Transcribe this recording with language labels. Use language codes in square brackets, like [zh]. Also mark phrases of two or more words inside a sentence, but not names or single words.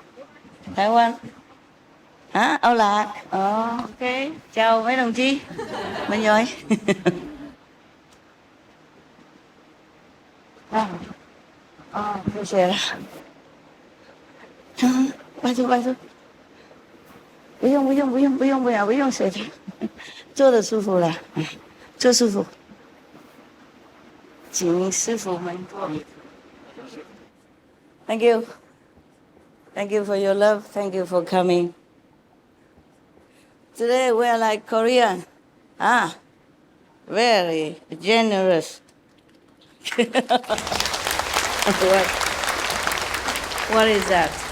[vi] 台湾 hả? Âu Lạc. Ok. Chào mấy đồng chí. Mình rồi. Thôi xe ra. Bay thôi. [zh] 不用谢谢，坐得舒服了，坐舒服。请师傅们坐。 [en] Thank you. Thank you for your love. Thank you for coming. Today we are like Korean. Very generous. What is that?